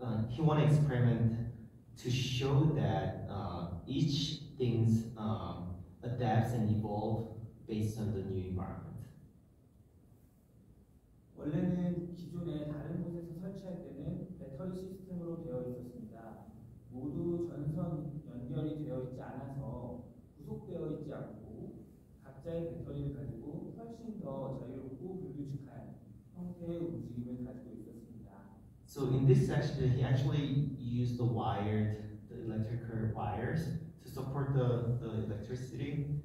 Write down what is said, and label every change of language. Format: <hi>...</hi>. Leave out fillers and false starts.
<en>You want to experiment to show that each things adapts and evolve based on the new environment.</en> <ko>원래는 기존에 다른 곳에서 설치할 때는 배터리 시스템으로 되어 있었습니다. 모두 전선 연결이 되어 있지 않아서 구속되어 있지 않고 각자의 배터리를 가지고 훨씬 더 자유롭고 불규칙한 형태의 움직임을 가지고 있었습니다.</ko> <en>So in this section, he actually used the electrical wires to support the electricity.</en>